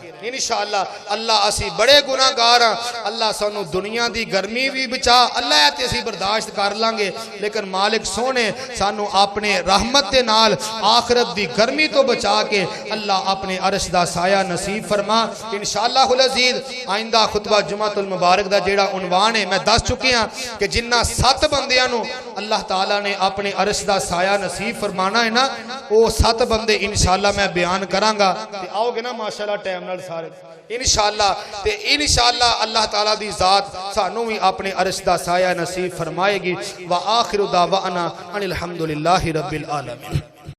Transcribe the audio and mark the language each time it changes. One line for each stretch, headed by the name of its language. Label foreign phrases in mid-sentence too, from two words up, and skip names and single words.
Punjabi: انشاءاللہ اللہ اسی بڑے گناہگار ہاں اللہ سانو دنیا دی گرمی بھی بچا اللہ ہے تے اسی برداشت کر لانگے لیکن مالک سونے سانو اپنے رحمت دے نال آخرت دی گرمی تو بچا کے اللہ اپنے عرش دا سایہ نصیب فرما
Arabic: انشاءاللہ العزیز
Punjabi: آئندہ خطبہ جمعۃ المبارک دا جیڑا عنوان ہے میں دس چکے ہاں کہ جنہ 7 بندیاں نو اللہ تعالیٰ نے اپنے عرش دا سایہ نصیب فرمانا ہے نا وہ 7 بندے انشاءاللہ میں بیان کرانگا تے آؤ گے نا ماشاءاللہ ٹائم نال سارے انشاءاللہ تے انشاءاللہ اللہ تعالیٰ دی ذات سانو بھی اپنے عرش دا سایہ نصیب فرمائے گی
Arabic: وآخر دعوانا ان الحمدللہ رب العالمین